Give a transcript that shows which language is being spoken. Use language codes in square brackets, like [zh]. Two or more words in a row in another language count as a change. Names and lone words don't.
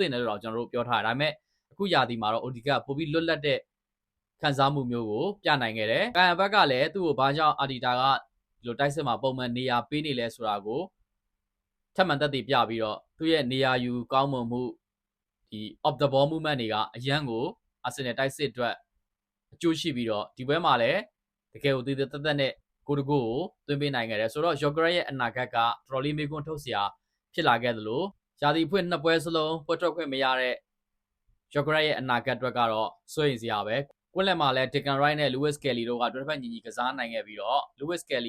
[my] တင်တယ်လို့တော့ကျွန်တော်တို့ပြောထားတယ်ဒါပေမဲ့အခုရာသီမှာတော့ Odegaard ပိုပြီးလွတ်လပ်တဲ့ခံစားမှုမျိုးကိုပြနိုင်ခဲ့တယ်ကာယံဘက်ကလည်းသူ့ကို ဘာကြောင့်အာဒီတာကဒီလိုတိုက်စစ်မှာပုံမှန်နေရာပေးနေလဲဆိုတာကိုထပ်မံသက်သေပြပြီးတော့သူ့ရဲ့နေရာယူကောင်းမွန်မှုဒီ [en] off the ball movement [my] တွေကအရန်ကိုအာဆင်နယ်တိုက်စစ်အတွက်အကျိုးရှိပြီးတော့ဒီပွဲမှာလည်းတကယ်ကိုတည်တည်သက်သက်နဲ့ဂိုးတကိုသွင်းပေးနိုင်ခဲ့တယ်ဆိုတော့ Yogret ရဲ့အနာဂတ်ကတော်တော်လေးမေးခွန်းထုတ်စရာဖြစ်လာခဲ့သလိုရာသီဖွင့်2ပွဲစလုံးပွဲထွက်ခွင့်မရတဲ့ Yogret ရဲ့အနာဂတ်အတွက်ကတော့စိုးရိမ်စရာပဲကွက်လယ်မှာလည်း Declan Rice နဲ့ Lewis Kelly တို့ကတွဲဖက်ညီညီကစားနိုင်ခဲ့ပြီးတော့ Lewis Kelly